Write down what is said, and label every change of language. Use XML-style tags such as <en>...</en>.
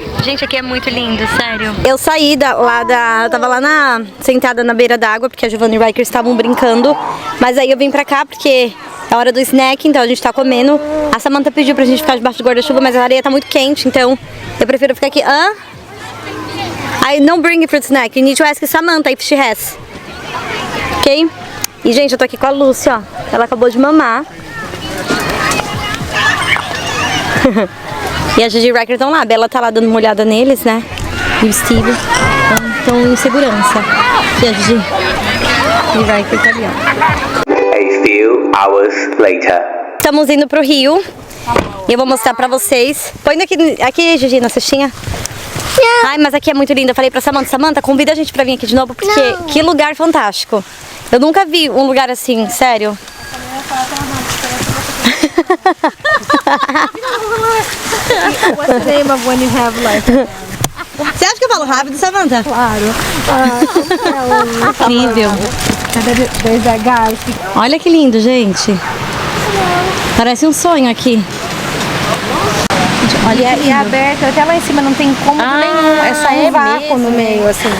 <pt>Gente, aqui é muito lindo, sério. Eu saí eu tava lá sentada na beira d'água, porque a Giovanna e o Riker estavam brincando. Mas aí eu vim pra cá porque é hora do snack, então a gente tá comendo. A Samantha pediu pra gente ficar debaixo do guarda-chuva, mas a areia tá muito quente, então eu prefiro ficar aqui.</pt> <en>I don't bring fruit snack. You need to ask Samantha if she has. Ok?</en> <pt>E, gente, eu tô aqui com a Lucy, ó. Ela acabou de mamar. E a Gigi e o Riker estão lá. A Bela tá lá dando uma olhada neles, né? E o Steve estão em segurança. E a Gigi e o Riker tá ali, ó.</pt> <en>A few hours later.</en> <pt>Estamos indo pro Rio. E eu vou mostrar pra vocês. Põe aqui, Gigi, na cestinha. Ai, mas aqui é muito lindo. Eu falei pra Samantha, convida a gente pra vir aqui de novo, porque que lugar fantástico. Eu nunca vi um lugar assim, sério.</pt> <en>What's the name of when you have like...</en> <pt>Você acha que eu falo rápido, Samantha? Claro. Incrível.</pt> <en>There's that guy.</en> <pt>Olha que lindo, gente. Parece um sonho aqui. Olha, E é aberto, até lá em cima não tem cômodo nenhum, é só um vácuo no meio, assim.</pt>